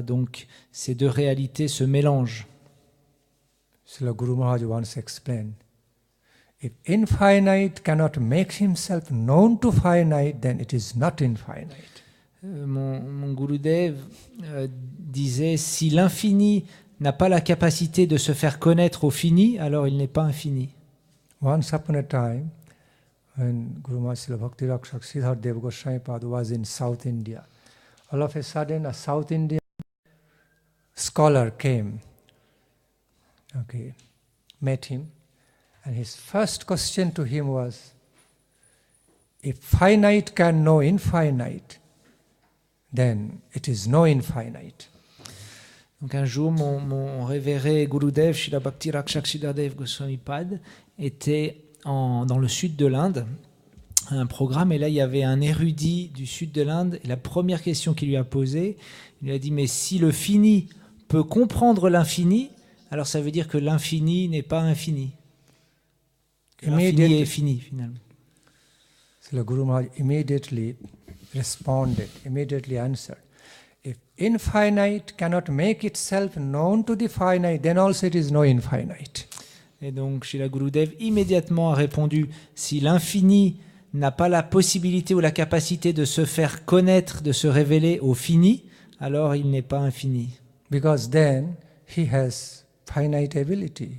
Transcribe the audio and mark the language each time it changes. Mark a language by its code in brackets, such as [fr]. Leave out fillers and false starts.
[fr] Donc ces deux réalités se mélangent. [en] Srila Guru Maharaj once explained, if infinite cannot make himself known to finite, then it is not infinite. [fr] Mon Gurudev disait, si l'infini n'a pas la capacité de se faire connaître au fini, alors il n'est pas infini. [en] Once upon a time, when Guru Maharaj Srila Bhakti Rakshak Sridhar Dev Goswami Pad was in South India, all of a sudden a South Indian scholar came, met him, and his first question to him was, if finite can know infinite, then it is no infinite. [fr] Donc un jour, mon révéré Gurudev, Srila Bhakti Rakshak Sridhar Goswami Pad, était dans le sud de l'Inde, à un programme, et là il y avait un érudit du sud de l'Inde, et la première question qu'il lui a posée, il lui a dit, mais si le fini peut comprendre l'infini, alors ça veut dire que l'infini n'est pas infini. Que l'infini est fini, finalement. [en] So the Guru Maharaj immediately responded, immediately answered, if infinite cannot make itself known to the finite, then also it is no infinite. [fr] Et donc, Srila Gurudev immédiatement a répondu, si l'infini n'a pas la possibilité ou la capacité de se faire connaître, de se révéler au fini, alors il n'est pas infini. [en] Because then he has finite ability.